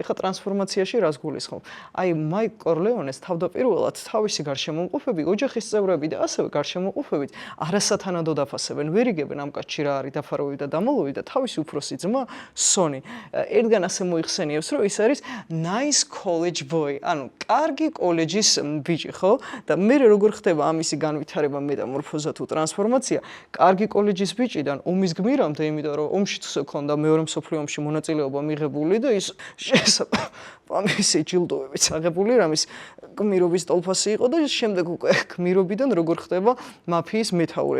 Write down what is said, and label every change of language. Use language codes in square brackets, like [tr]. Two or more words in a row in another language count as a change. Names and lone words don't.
[ka] ხა ტრანსფორმაციაში რას გულისხმობ? აი მაიკ კორლეონეს თავდაპირველად თავისი გარშემოყოფები, ოჯახის წევრები და ასევე გარშემოყოფებით არასათანადოდ აფასებენ. ვერ იგებენ ამ კაცში რა არის დაფარული და დამალული და თავისი უფროსი ძმა სონი ერთგან ასე მოიხსენიებს, რომ ის არის [en] nice college boy, [ka] ანუ კარგი კოლეჯის ბიჭი, ხო? და მე როგორ ხდება ამისი განვითარება, მეტამორფოზა თუ ტრანსფორმაცია? კარგი კოლეჯის ბიჭიდან ომის გმირამდე, იმიტომ რომ ომში ჰქონდა მეორე მსოფლიო ომში მონაწილეობა მიღებული და ის ამისი ჯილდოებიც აღებული რამის გმირობის ტოლფასი იყო და შემდეგ უკვე გმირობიდან როგორ ხდება მაფიის მეთაური.